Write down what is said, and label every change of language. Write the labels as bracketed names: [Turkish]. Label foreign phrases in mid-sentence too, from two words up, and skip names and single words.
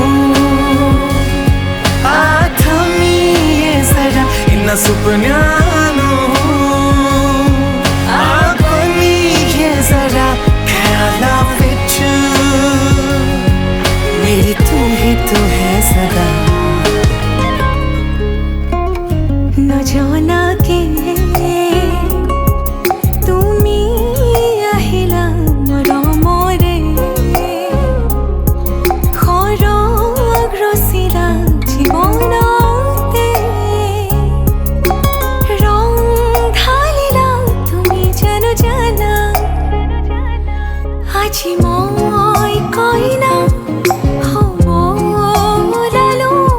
[Punjabi] ਜ਼ਰਾ ਇੰਨਾ ਸੁਪਨਿਆਂ ਨੂੰ ਆਖਣੀ ਏ ਜ਼ਰਾ ਖ਼ਿਆਲਾਂ ਵਿਚ ਮੇਰੀ ਤੂੰ ਹੈਂ ਸਦਾ [Assamese] নজনাকে তুমি আহিলা মৰমৰে সৰগ ৰচিলা জীৱনতে ৰং ঢালিলা তুমি জানো জানা আজি মই কইনা হ'ব ওলালো